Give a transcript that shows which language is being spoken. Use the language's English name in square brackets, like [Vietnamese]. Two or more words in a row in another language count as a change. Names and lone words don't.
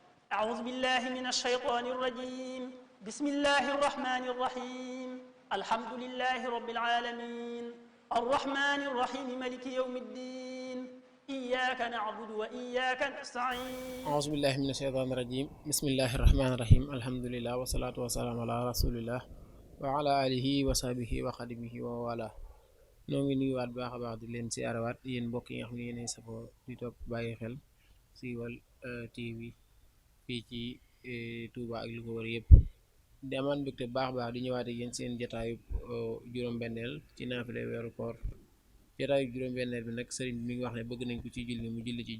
[Arabic] أعوذ بالله من الشيطان الرجيم بسم الله الرحمن الرحيم الحمد لله رب العالمين الرحمن الرحيم ملك يوم الدين إياك نعبد وإياك نستعين أعوذ بالله من الشيطان الرجيم بسم الله الرحمن الرحيم الحمد لله والصلاة والسلام على رسول الله وعلى آله وصحبه وخدمه ووالاه [Wolof] noo ngi nuyuwaat baax a baax di leen siyaarawaat yéen mbokk yi nga xam ne yéenay safoo di topp bàyyi xel Siweul TV fii ci Touba ak li ko wër yëpp di amaan mbégte baax a baax di ñëwaat ak yéen seen jataayu juróom-benneel ci naafile weeru koor jataayu juróom-benneel bi nag sëriñ bi mi ngi wax ne bëgg nañ ko ci julli mu julli ci